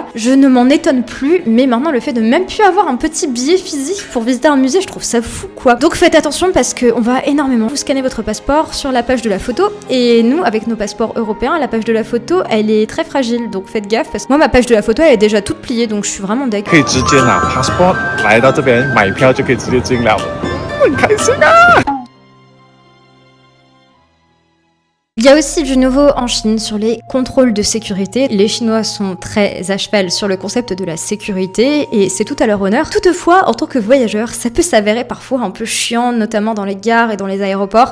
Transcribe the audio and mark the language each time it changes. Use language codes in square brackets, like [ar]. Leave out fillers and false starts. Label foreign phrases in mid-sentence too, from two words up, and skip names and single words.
[fr] Je ne m'en étonne plus, mais maintenant le fait de même plus avoir un petit billet physique pour visiter un musée, je trouve ça fou quoi. Donc faites attention parce qu'on va énormément vous scanner votre passeport sur la page de la photo. Et nous, avec nos passeports européens, la page de la photo, elle est très fragile. Donc faites gaffe parce que moi, ma page de la photo, elle est déjà toute pliée, donc je suis vraiment deg. [zh] 可以直接拿 passport 来到这边买票就可以直接进了，很开心啊！ [fr] Il y a aussi du nouveau en Chine sur les contrôles de sécurité. Les Chinois sont très à cheval sur le concept de la sécurité et c'est tout à leur honneur. Toutefois, en tant que voyageur, ça peut s'avérer parfois un peu chiant, notamment dans les gares et dans les aéroports.